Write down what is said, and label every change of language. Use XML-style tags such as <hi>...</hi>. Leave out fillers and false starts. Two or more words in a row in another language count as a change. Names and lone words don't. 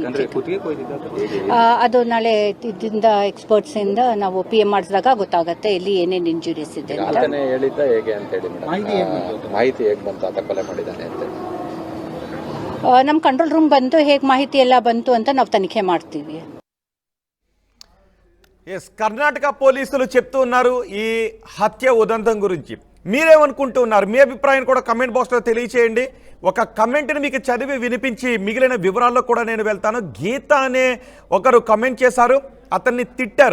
<kn>ಅದು ನಾಳೆ ಇದರಿಂದ ಎಕ್ಸ್ಪರ್ಟ್ಸ್ ಇಂದ ನಾವು PM ಮಾಡಿಸಿದಾಗ ಗೊತ್ತಾಗುತ್ತೆ ಇಲ್ಲಿ ಏನೇನು ಇಂಜುರೀಸ್ ಇದೆ ಅಂತ. ನಮ್ಮ</kn> <en>control room</en> <kn>ಬಂದು ಹೇಗೆ ಮಾಹಿತಿ ಎಲ್ಲ ಬಂತು ಅಂತ ನಾವು ತನಿಖೆ ಮಾಡ್ತೀವಿ.</kn> <te>ఎస్ కర్ణాటక పోలీసులు చెప్తూ ఉన్నారు ఈ హత్య ఉదంతం గురించి. మీరేమనుకుంటూ ఉన్నారు? మీ అభిప్రాయం కూడా</te> <en>comment boxలో</en> <te>తెలియచేయండి. ఒక కమెంట్ని మీకు చదివి వినిపించి మిగిలిన వివరాల్లో కూడా నేను వెళ్తాను. గీత అనే ఒకరు కమెంట్ చేశారు, అతన్ని తిట్టారు.</te>